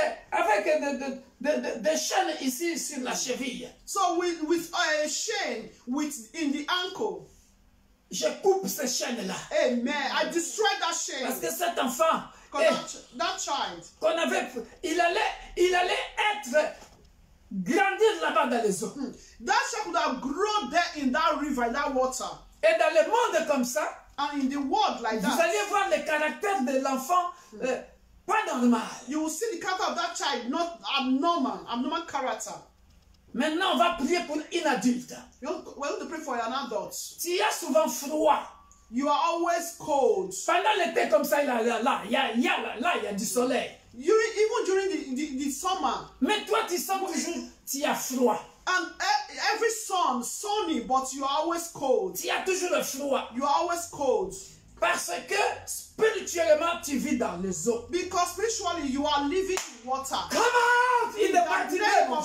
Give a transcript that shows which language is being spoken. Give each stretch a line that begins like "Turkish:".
French: Avec des chaînes ici sur la cheville.
English: So with a chain in the ankle.
French: Je coupe ces chaînes-là.
English: Amen. I destroyed that chain.
French: Parce que cet enfant,
English: That child.
French: il allait être grandir là-bas dans les eaux.
English: That child could have grown there in that river, in that water.
French: Et dans le monde comme ça,
English: And in the world like
French: vous
English: that,
French: allez voir le caractère de l'enfant pas normal.
English: you will see the character of that child, not abnormal character.
French: Maintenant, on va prier pour une adulte.
English: We're going to pray for an adult.
French: Tu as souvent froid.
English: You are always cold.
French: Pendant l'été comme ça, il y a du soleil.
English: Even during the summer.
French: Mais toi, tu sens toujours, tu as froid.
English: And every sunny, but you are always cold.
French: Tu as toujours le froid.
English: You are always cold.
French: Parce que spirituellement, tu vis dans les eaux.
English: Because spiritually, you are living in water. Come out in the mighty name of